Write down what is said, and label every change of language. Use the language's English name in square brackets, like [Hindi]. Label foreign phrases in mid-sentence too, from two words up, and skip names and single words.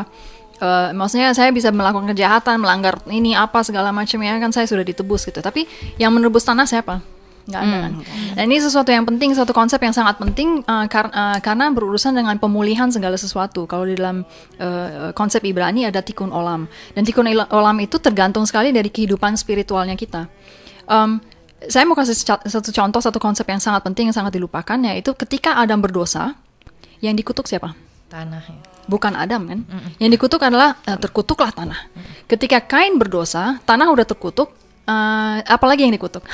[Indonesian] Maksudnya saya bisa melakukan kejahatan, melanggar ini apa segala macam ya kan, saya sudah ditebus gitu. Tapi yang menebus tanah siapa? nggak ada kan. Dan ini sesuatu yang penting, satu konsep yang sangat penting karena berurusan dengan pemulihan segala sesuatu. Kalau di dalam konsep Ibrani ada [Hebrew] תיקון עולם, [Indonesian] dan [Hebrew] תיקון עולם [Indonesian] itu tergantung sekali dari kehidupan spiritualnya kita. Saya mau kasih satu contoh, satu konsep yang sangat penting yang sangat dilupakan, yaitu ketika Adam berdosa, yang dikutuk siapa? Tanah ya. Bukan Adam kan? Yang dikutuk adalah terkutuklah tanah. Ketika Kain berdosa, tanah udah terkutuk, apalagi yang dikutuk?